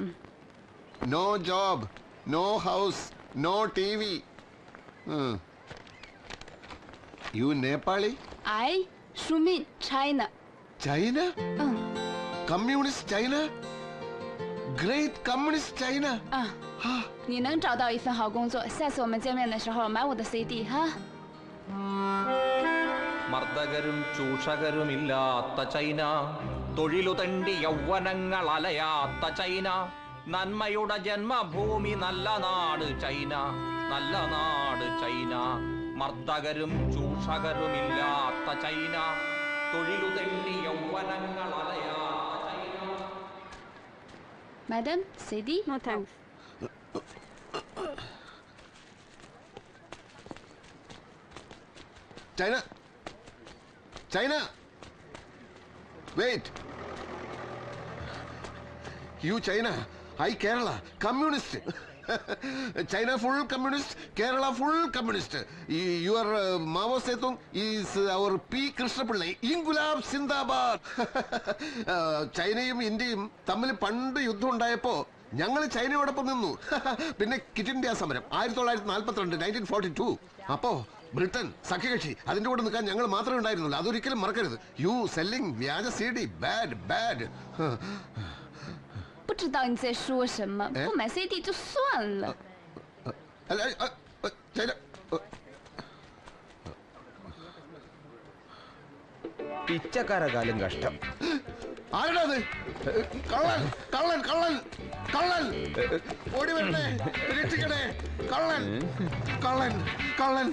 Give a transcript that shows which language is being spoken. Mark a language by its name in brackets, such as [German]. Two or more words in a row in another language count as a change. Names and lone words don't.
[English] No job no house no TV you Nepali ഐ ഷുമിൻ ചൈന China communist China great communist China [Chinese] 你能找到一份好工作，下次我们见面的时候买我的 CD 哈。 [Malayalam] മർദ്ദകരും ചൂഷകരുമില്ലാത്ത ചൈന, തൊഴിലു തണ്ടി യൗവനങ്ങൾ അലയാത്ത ചൈന, നന്മയുടെ ജന്മഭൂമി നല്ല നാട് ചൈന, നല്ല നാട് ചൈന. മർദ്ദകരും ചൂഷകരുമില്ലാത്ത ചൈന, തൊഴിലു തണ്ടി യൗവനങ്ങൾ അലയാത്ത ചൈന. [English] Madam, CD? No thanks. China! China! Wait! You China, I Kerala, communist. China full communist, Kerala full communist. Your Mao Zedong is our P. Krishnapillai. [Urdu] انقلاب زندہ باد. [Malayalam] ചൈനയും ഇന്ത്യയും തമ്മിൽ പണ്ട് യുദ്ധം ഉണ്ടായപ്പോ ഞങ്ങൾ ചൈനയോടൊപ്പം നിന്നു. പിന്നെ കിറ്റ് ഇന്ത്യ സമരം 1942 1942. അപ്പോ ബ്രിട്ടൻ സഖ്യകക്ഷി അതിന്റെ കൂടെ നിൽക്കാൻ ഞങ്ങൾ മാത്രമേ ഉണ്ടായിരുന്നുള്ളൂ. അതൊരിക്കലും മറക്കരുത്. [English] you selling [Malayalam] വ്യാജ CD [English] bad bad. [Chinese] 不知道你在说什么，不买 CD 就算了。 [Malayalam] പിച്ചക്കാരകാലം കഷ്ടം. ആരാ അത്? കള്ളൻ കള്ളൻ കള്ളൻ കള്ളൻ ഓടി വരണേ, രക്ഷിക്കണേ, കള്ളൻ കള്ളൻ കള്ളൻ.